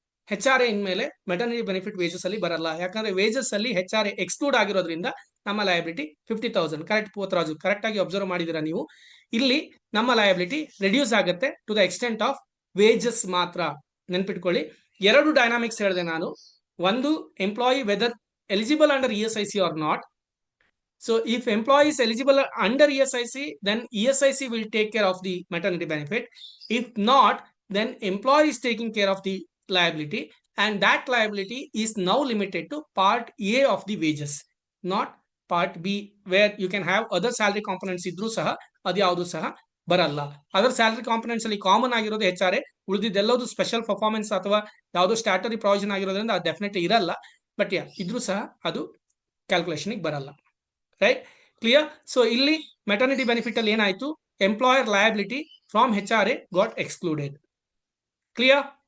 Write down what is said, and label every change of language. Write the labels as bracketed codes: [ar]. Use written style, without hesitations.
[kn] HRA ಇನ್ಮೇಲೆ maternity benefit wages ಅಲ್ಲಿ ಬರಲ್ಲ, ಯಾಕಂದ್ರೆ ವೇಜಸ್ ಅಲ್ಲಿ HRA ಎಕ್ಸ್ಕ್ಲೂಡ್ ಆಗಿರೋದ್ರಿಂದ ನಮ್ಮ ಲಯಬಿಲಿಟಿ 50,000. ಕರೆಕ್ಟ್ ಪೋತ್ರಾಜು, ಕರೆಕ್ಟ್ ಆಗಿ ಅಬ್ಸರ್ವ್ ಮಾಡಿದಿರಾ ನೀವು. ಇಲ್ಲಿ ನಮ್ಮ ಲಯಬಿಲಿಟಿ ರೆಡ್ಯೂಸ್ ಆಗುತ್ತೆ to the extent of wages ಮಾತ್ರ. ನೆನ್ಪಿಟ್ಕೊಳ್ಳಿ, 2 ಡೈನಾಮಿಕ್ಸ್ ಹೇಳಿದೆ ನಾನು. ಒಂದು, [en] Employee whether eligible under ESIC or not. So if employee is eligible under ESIC, then ESIC will take care of the maternity benefit. If not, then employee is taking care of the liability, and that liability is now limited to part A of the wages, not part B, where you can have other salary components [kn] idru saha adu yaudu saha ಬರಲ್ಲ. Other salary components ಅಲ್ಲಿ common ಆಗಿರೋದು HR, ಉಳಿದಿದ್ದೆಲ್ಲದು special performance ಅಥವಾ ಯಾವುದೋ ಸ್ಟ್ಯಾಟರಿ provision ಆಗಿರೋದ್ರಿಂದ ಅದು definitely ಇರಲ್ಲ. But ಇದ್ರೂ ಸಹ ಅದು ಕ್ಯಾಲ್ಕುಲೇಷನ್ ಬರಲ್ಲ. Right, clear? ಸೊ ಇಲ್ಲಿ ಮೆಟರ್ನಿಟಿ ಬೆನಿಫಿಟ್ ಅಲ್ಲಿ ಏನಾಯ್ತು, [en] Employer liability from HRA got excluded. [kn] Clear?